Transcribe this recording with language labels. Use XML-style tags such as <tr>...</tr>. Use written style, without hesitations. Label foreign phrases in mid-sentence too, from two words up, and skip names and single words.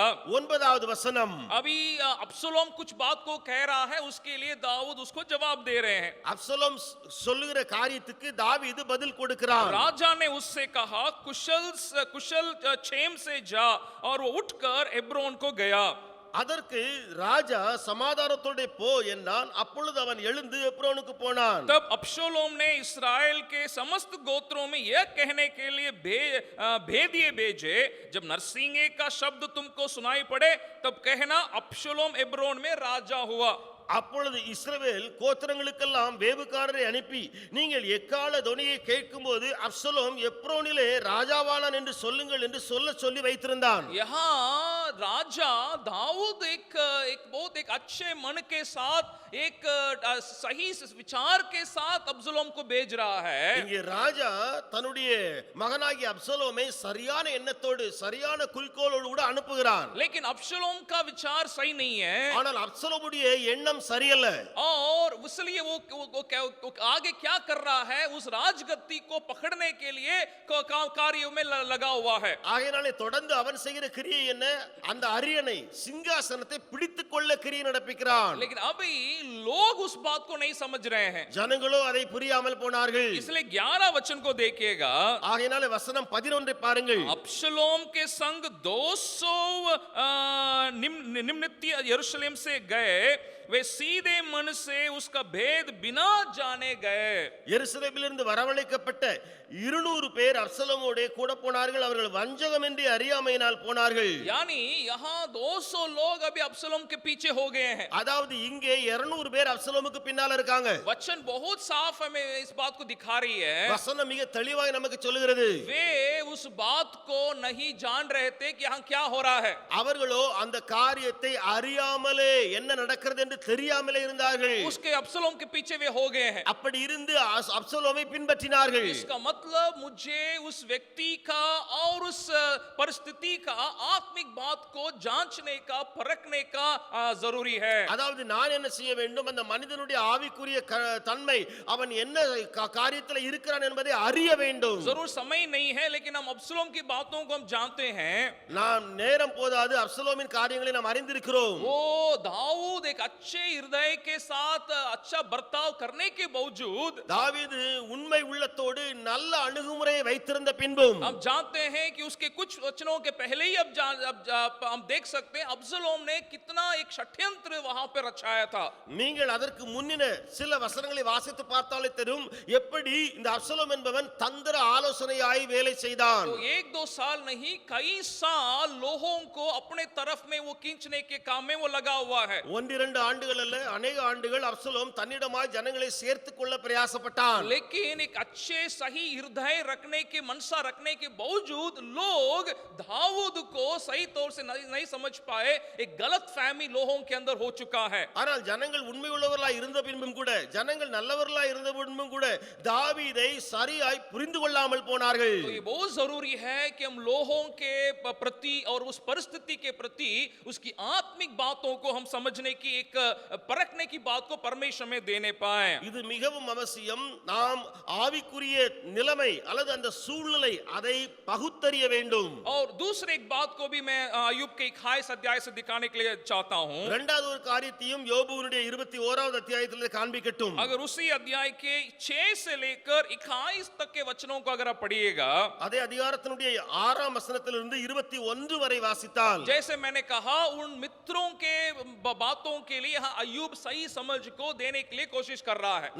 <ta>9வது வசனம்.</ta> <hi>अभी अब्सलोम कुछ बात को कह रहा है, उसके लिए दाऊद उसको जवाब दे रहे हैं.</hi> <ta>அப்சலோம் சொல்லுகிற காரியத்துக்கு தாவீது பதில் கொடுக்கிறான்.</ta> <hi>राजा ने उससे कहा कुशल क्षेम से जा, और वो उठकर एब्रोन को गया.</hi> <ta>அதற்கு ராஜா சமாதானத்தோட போ என்றான். அப்பொழுது அவன் எழுந்து எப்ரோனுக்கு போனான்.</ta> <hi>तब अब्शलोम ने इस्राएल के समस्त गोत्रों में यह कहने के लिए भेदिए भेजे, जब नरसिंगे का शब्द तुमको सुनाई पड़े तब कहना अब्शलोम एब्रोन में राजा हुआ.</hi> <ta>அப்பொழுது இஸ்ரவேல் கோத்திரங்களுக்கெல்லாம் வேவுக்காரரை அனுப்பி, நீங்கள் எக்கால தொனியை கேட்கும்போது அப்சலோம் எப்ரோனிலே ராஜாவானான் என்று சொல்லுங்கள் என்று சொல்லி வைத்திருந்தான்.</ta> <hi>यहाँ राजा दाऊद एक बहुत एक अच्छे मन के साथ एक सही विचार के साथ अब्सलोम को भेज रहा है.</hi> <ta>இங்கே ராஜா தன்னுடைய மகனாகிய அப்சலோமை சரியான எண்ணத்தோடு சரியான குறிக்கோளோடு கூட அனுப்புகிறான்.</ta> <hi>लेकिन अब्सलोम का विचार सही नहीं है.</hi> <ta>ஆனால் அப்சலோமுடைய எண்ணம் சரியல்ல.</ta> <hi>और इसलिए वो आगे क्या कर रहा है, उस राजगद्दी को पकड़ने के लिए कार्यों में लगा हुआ है.</hi> <ta>ஆகையாலே தொடர்ந்து அவன் செய்கிற கிரியை என்ன? அந்த அரியணை சிங்காசனத்தை பிடித்துக் கொள்ள கிரியை நடப்பிக்கிறான்.</ta> <hi>लेकिन अभी लोग उस बात को नहीं समझ रहे हैं.</hi> <ta>ஜனங்களோ அதை புரியாமல் போனார்கள்.</ta> <hi>इसलिए 11 वचन को देखिएगा.</hi> <ta>ஆகையாலே வசனம் 11 பாருங்கள்.</ta> <hi>अब्शलोम के संग 200 निम्नति यरूशलेम से गए वे सीधे मन से उसका भेद बिना जाने गए।</hi> <ta>எருசலேமிலிருந்து வரவழைக்கப்பட்ட 200 பேர் அப்சலோமோடே கூட போனார்கள். அவர்கள் வஞ்சகமின்றி அறியாமையினால் போனார்கள்.</ta> <hi>यानी यहाँ 200 लोग अभी अब्सलोम के पीछे हो गए हैं।</hi> <ta>அதாவது இங்கே 200 பேர் அப்சலோமுக்கு பின்னால இருக்காங்க.</ta> <hi>वचन बहुत साफ हमें इस बात को दिखा रही है।</hi> <ta>வசனம் மிக தெளிவாக நமக்கு சொல்லுகிறது.</ta> <hi>वे उस बात को नहीं जान रहे थे कि यहाँ क्या हो रहा है।</hi> <ta>அவர்களோ அந்த காரியத்தை அறியாமலே என்ன நடக்கிறது என்று தெரியாமலே இருந்தார்கள்.</ta> <hi>उसके अब्सलोम के पीछे वे हो गए हैं।</hi> <ta>அப்படி இருந்து அப்சலோமை பின்பற்றினார்கள்.</ta> <hi>इसका मतलब मुझे उस व्यक्ति का और उस परिस्थिति का आत्मिक बात को जांचने का परखने का जरूरी है।</hi> <ta>அதாவது நான் என்ன செய்ய வேண்டும், அந்த மனிதனுடைய ஆவிக்குரிய தன்மை அவன் என்ன காரியத்தில் இருக்கிறான் என்பதை அறிய வேண்டும்.</ta> <hi>जरूर समय नहीं है, लेकिन हम अब्सलोम की बातों को हम जानते हैं।</hi> <ta>நாம் நேரம் போதாது, அப்சலோமின் காரியங்களை நாம் அறிந்திருக்கிறோம்.</ta> <hi>वो दाऊद एक अच्छे हृदय के साथ अच्छा बर्ताव करने के बावजूद,</hi> <ta>தாவீது உண்மை உள்ளத்தோடு நல்ல அணுகுமுறையை வைத்திருந்த பின்பும்</ta> <hi>हम जानते हैं कि उसके कुछ वचनों के पहले ही अब हम देख सकते हैं अब्सलोम ने कितना एक षड्यंत्र वहां पर रचाया था।</hi> <ta>நீங்கள் அதற்கு முன்னின சில வசனங்களை வாசித்து பார்த்தாலே தெரியும் எப்படி இந்த அப்சலோம் என்பவன் தந்திர ஆலோசனையாய் வேலை செய்தான்.</ta> <hi>तो 1-2 साल नहीं, कई साल लोगों को अपने तरफ में वो खींचने के काम में वो लगा हुआ है।</hi> <ta>1-2 ஆண்டுகள் அல்ல, अनेक ஆண்டுகள் அப்சலோம் தன்னிடமாய் ஜனங்களை சேர்த்துக் கொள்ள பிரயாசப்பட்டான்.</ta> <hi>लेकिन एक अच्छे सही हृदय रखने के मनसा रखने के बावजूद लोग दाऊद को सही तौर से नहीं समझ पाए। एक गलत फहमी लोगों के अंदर हो चुका है।</hi> <ta>ஆனால் ஜனங்கள் உண்மை உள்ளவர்களாய் இருந்த பின்பும் கூட, ஜனங்கள் நல்லவர்களாய் இருந்த பின்பும் கூட தாவீதை சரியாய் புரிந்து கொள்ளாமல் போனார்கள். तो ये बहुत जरूरी है कि हम लोगों के प्रति और उस परिस्थिति के प्रति उसकी आत्मिक बातों को हम समझने की एक परखने की बात को परमेश्वर में देने पाए। இது மிகவும் அவசியம். நாம் ஆவிக்குரிய நிலைமை அல்லது அந்த சூழ்நிலை அதை பகுத்தறிய வேண்டும்.</ta> <hi>और दूसरे एक बात को भी मैं अय्यूब के 21 अध्याय से दिखाने के लिए चाहता हूं।</hi> <ta>இரண்டாவது ஒரு காரியத்தையும் யோபுவினுடைய 21வது அத்தியாயத்திலே காண்பிக்கட்டும்.</ta> <hi>अगर उसी अध्याय के 6 से लेकर 21 तक के वचनों को अगर आप पढ़िएगा,</hi> <ta>அதே அதிகாரத்தினுடைய 6ஆம் வசனத்திலிருந்து 21 வரை வாசித்தால்,</ta> <hi>जैसे मैंने कहा उन मित्रों के बातों के लिए यहाँ अय्यूब सही समझ को देने के लिए कोशिश कर रहा है।</hi>